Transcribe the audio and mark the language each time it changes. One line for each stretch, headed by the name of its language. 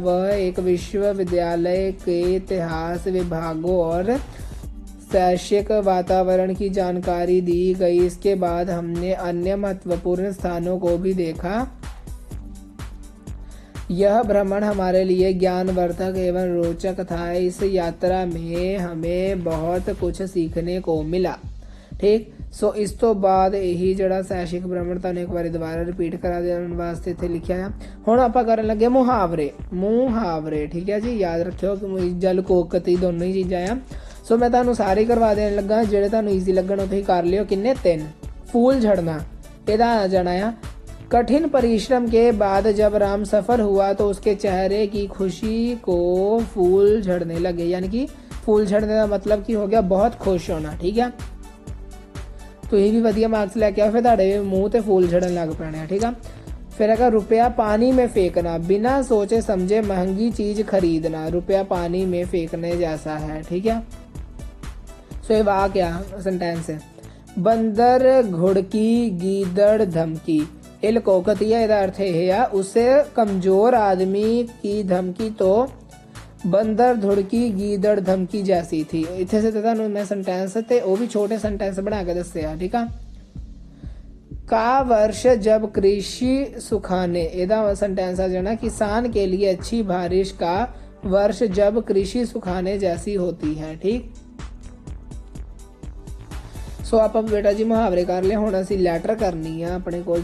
Hindi: वह एक विश्वविद्यालय के इतिहास, विभागों और शैक्षिक वातावरण की जानकारी दी गई। इसके बाद हमने अन्य महत्वपूर्ण स्थानों को भी देखा। यह भ्रमण हमारे लिए ज्ञानवर्धक एवं रोचक था। इस यात्रा में हमें बहुत कुछ सीखने को मिला। ठीक।
Punjabi: सो इस तो बाद यही ਜਿਹੜਾ शैक्षिक भ्रमण ਤੁਹਾਨੂੰ ਇੱਕ ਵਾਰੀ ਦੁਬਾਰਾ ਰਿਪੀਟ ਕਰਾ ਦੇਣ ਵਾਸਤੇ ਇੱਥੇ ਲਿਖਿਆ ਆ। ਹੁਣ ਆਪਾਂ ਕਰਨ ਲੱਗੇ ਮੁਹਾਵਰੇ। ਠੀਕ ਹੈ ਜੀ, ਯਾਦ ਰੱਖਿਓ ਕਿ ਜਲ ਕੋਕਤੀ ਦੋਨੋਂ ਹੀ ਚੀਜ਼ਾਂ ਆ। ਸੋ मैं ਤੁਹਾਨੂੰ ਸਾਰੇ ਕਰਵਾ ਦੇਣ ਲੱਗਾ, ਜਿਹੜੇ ਤੁਹਾਨੂੰ ਈਜ਼ੀ ਲੱਗਣ ਉਹ ਤੁਸੀਂ ਕਰ ਲਿਓ। ਕਿੰਨੇ? 3।
Hindi: फूल झड़ना, ਇਹਦਾ आ जाना आ। कठिन परिश्रम के बाद जब राम सफर हुआ तो उसके चेहरे की खुशी को फूल झड़ने लगे। यानी कि फूल झड़ने का मतलब की हो गया बहुत खुश होना। ठीक है।
Punjabi: ਤੁਸੀਂ ਵੀ ਵਧੀਆ ਮਾਰਕਸ ਲੈ ਕੇ ਆਓ, ਫਿਰ ਤੁਹਾਡੇ ਮੂੰਹ ਤੇ ਫੂਲ ਝੜਨ ਲੱਗ ਪੈਣੇ ਆ। ਠੀਕ ਆ। ਫਿਰ ਹੈਗਾ
Hindi: रुपया पानी में फेंकना, बिना सोचे समझे महंगी चीज खरीदना। रुपया पानी में फेंकने जैसा है। ठीक है। सो ये वाह क्या सेंटेंस है। बंदर घुड़की गीदड़ धमकी,
Punjabi: ਇਹ ਲਕੋਕਤੀ ਹੈ, ਇਹਦਾ ਅਰਥ ਇਹ ਆ ਉਸੇ ਕਮਜ਼ੋਰ ਆਦਮੀ ਕੀ ਧਮਕੀ ਤੋਂ ਬੰਦਰ ਧੁੜਕੀ ਗੀਦੜ ਧਮਕੀ ਜੈਸੀ ਥੀ। ਇੱਥੇ ਸੇ ਤੁਹਾਨੂੰ ਮੈਂ ਸੈਂਟੈਂਸ ਤੇ ਉਹ ਵੀ ਛੋਟੇ ਸੈਂਟੈਂਸ ਬਣਾ ਕੇ ਦੱਸਿਆ। ਠੀਕ ਆ।
Hindi: का वर्ष जब कृषि सुखाने, ਇਹਦਾ सेंटेंस आ जाना किसान के लिए अच्छी बारिश का वर्ष जब कृषि सुखाने जैसी होती है। ठीक। सो आप बेटा जी मुहावरे कर ले।
Punjabi: हुण असीं लैटर करनी है अपने कोल।